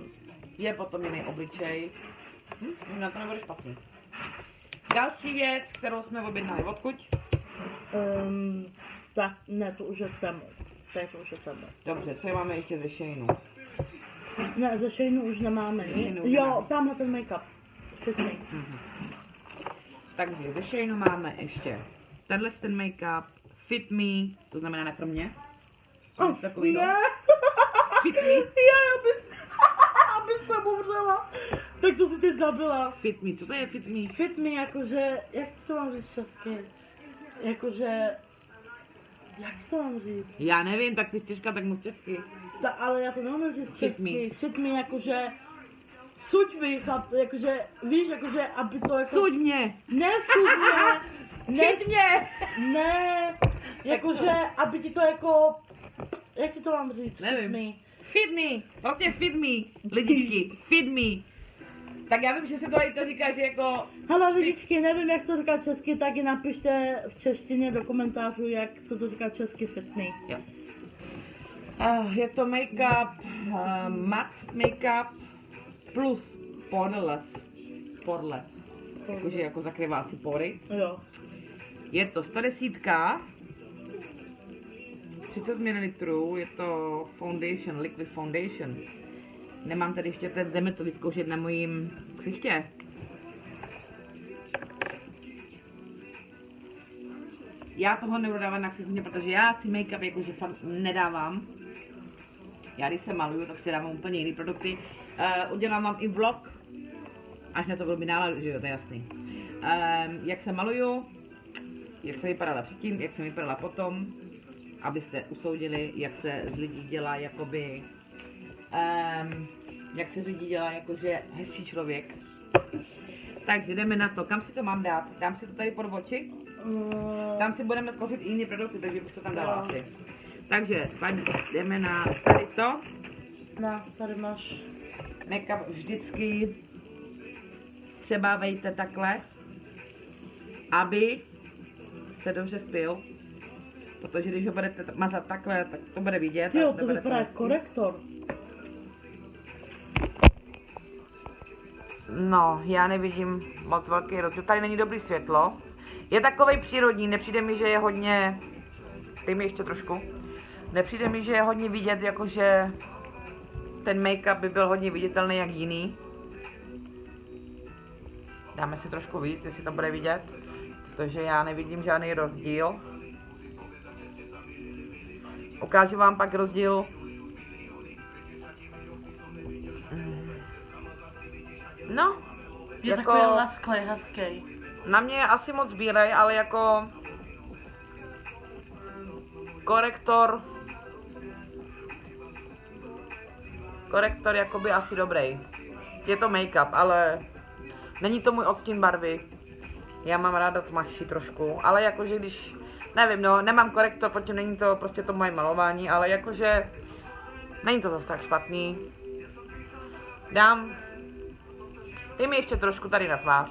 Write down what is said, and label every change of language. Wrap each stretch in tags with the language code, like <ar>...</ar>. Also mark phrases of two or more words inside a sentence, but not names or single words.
<cs>Je potom jiný obličej. Na to nebude špatný. Další věc, kterou jsme objednali, odkud? Tak, ne, to už je temu. To už je temu. Dobře, co máme ještě ze Sheinu? Ne, ze Sheinu už nemáme. Sheinu Jo, nemáme. tamhle ten make-up. Sydney. Takže ze Sheinu máme ještě tenhle ten make-up, Fit Me, to znamená ne pro mě. Takový ne. Fit Me. Abys tam umřela. Tak to si teď zabila. Fit Me, co to je Fit Me? Fit me, jakože, jak to mám říct česky? Jakože, jak to mám říct? Já nevím, tak jsi Češka, tak mluv česky. Ale já to neumím říct Fit česky. Fit me, jakože, suď mi, jakože, víš, jakože, aby to jako... Suď mě! Ne, suď mě! Chyť mě! Ne, jakože, aby ti to jako, jak ti to mám říct? Nevím. Fit me. Fit Me! Vlastně Fit Me, lidičky, Fit Me. Tak já vím, že se to tady to říká, že jako... Hele lidičky, nevím, jak se to říká česky, tak i napište v češtině do komentářů, jak se to říká česky Fit me. Jo. Je to make-up,</cs> <en>matte make-up plus poreless.</en> <cs>Poreless. Jakože jako zakrývá si pory. Jo. Je to 110, 30 ml, je to foundation,</cs> <en>liquid foundation.</en> <cs>Nemám tady ještě teď, jdeme to vyzkoušet na mojím ksichtě. Já toho nebudu dávat na ksichtě, protože já si make-up jakože fakt nedávám. Já když se maluju, tak si dávám úplně jiný produkty. Udělám vám i vlog, až na to budu mít náladu, že jo, to je jasný. Jak se maluju, jak se vypadala předtím, jak jsem vypadala potom, abyste usoudili, jak se z lidí dělá jakoby, jak se z lidí dělá jakože hezčí člověk. Takže jdeme na to, kam si to mám dát? Dám si to tady pod oči? Tam si budeme zkoušet i jiné produkty, takže bych to tam dala asi. Takže paní, jdeme na tady to. No, tady máš. Make-up vždycky vstřebávejte takhle, aby se dobře vpil. protože když ho budete mazat takhle, tak to bude vidět. Jo, a to nebude vypadá jako hezký. korektor. No, já nevidím moc velký rozdíl. Tady není dobrý světlo. Je takovej přírodní, nepřijde mi, že je hodně... Dej mi ještě trošku. Nepřijde mi, že je hodně vidět, jakože ten make-up by byl hodně viditelný jak jiný. Dáme si trošku víc, jestli to bude vidět, protože já nevidím žádný rozdíl. Ukážu vám pak rozdíl. No, Je jako takový lesklej, hezký. na mě je asi moc bílej, ale jako korektor jakoby asi dobrý. Je to make-up, ale není to můj odstín barvy. Já mám ráda tmavší trošku, ale jakože když, nevím, no, nemám korektor, potom není to prostě to moje malování, ale jakože není to zase tak špatný. Dej mi ještě trošku tady na tvář.</cs>